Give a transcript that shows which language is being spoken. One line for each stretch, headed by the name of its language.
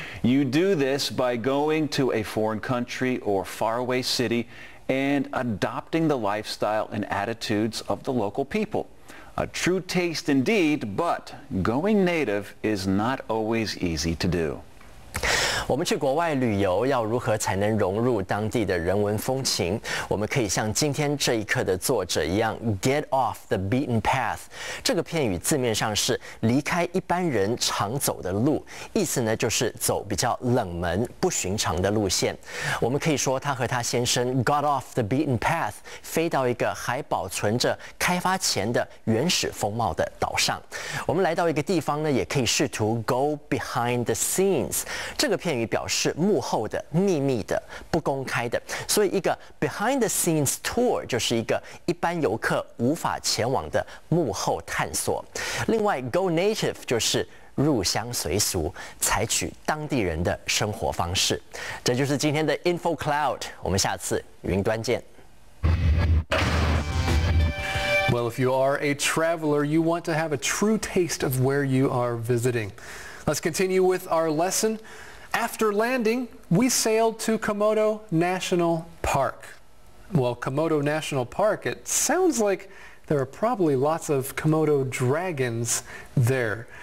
English: You do this by going to a foreign country or faraway city and adopting the lifestyle and attitudes of the local people. A true taste indeed, but going native is not always easy to do.
Chinese: 我们去国外旅游要如何才能融入当地的人文风情？我们可以像今天这一课的作者一样 ，
English: get off the beaten path。
Chinese: 这个片语字面上是离开一般人常走的路，意思呢就是走比较冷门、不寻常的路线。我们可以说他和他先生
English: got off the beaten path，
Chinese: 飞到一个还保存着开发前的原始风貌的岛上。我们来到一个地方呢，也可以试图
English: go behind the scenes。
Chinese: 这个片语表示幕后的、秘密的、不公开的，所以一个
English: behind the scenes tour
Chinese: 就是一个一般游客无法前往的幕后探索。另外
English: go native
Chinese: 就是入乡随俗，采取当地人的生活方式。这就是今天的 Info Cloud， 我们下次云端见。
English: Well, if you are a traveler, you want to have a true taste of where you are visiting. Let's continue with our lesson. After landing, we sailed to Komodo National Park. Well, Komodo National Park, it sounds like there are probably lots of Komodo dragons there.